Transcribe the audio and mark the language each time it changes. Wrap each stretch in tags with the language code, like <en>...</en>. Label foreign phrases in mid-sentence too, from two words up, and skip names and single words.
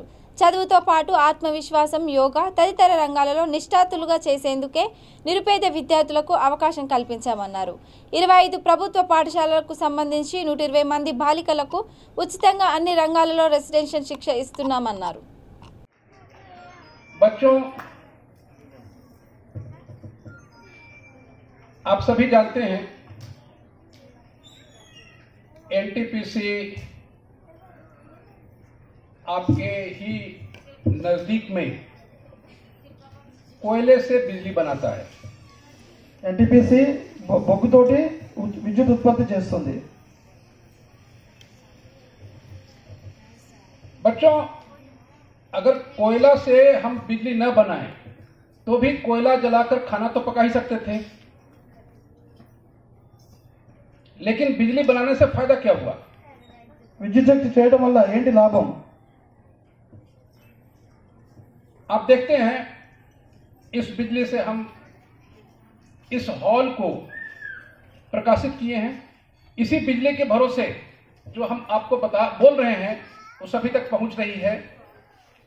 <te>చదువుతో పాటు ఆత్మవిశ్వాసం, యోగా తదితర రంగాలలో నిష్ఠాతులుగా చేసేందుకే నిరుపేద విద్యార్థులకు అవకాశం కల్పించామన్నారు. 25 ప్రభుత్వ పాఠశాలలకు సంబంధించి 120 మంది బాలికలకు ఉచితంగా అన్ని రంగాలలో రెసిడెన్షియల్ శిక్ష ఇస్తున్నామన్నారు.</te> <hi>बच्चों, आप सभी जानते हैं एनटीपीसी आपके ही नजदीक में कोयले से बिजली बनाता है.</hi> <te>ఎన్టీపీసీ బొగ్గుతోటి విద్యుత్ ఉత్పత్తి చేస్తుంది.</te> <hi>बच्चों, अगर कोयला से हम बिजली न बनाएं तो भी कोयला जलाकर खाना तो पका ही सकते थे, लेकिन बिजली बनाने से फायदा क्या हुआ?</hi> <te>విద్యుత్ శక్తి చేయడం వల్ల ఏంటి లాభం?</te> <hi>आप देखते हैं इस बिजली से हम इस हॉल को प्रकाशित किए हैं. इसी बिजली के भरोसे जो हम आपको बोल रहे हैं वो सभी तक पहुंच रही है.</hi>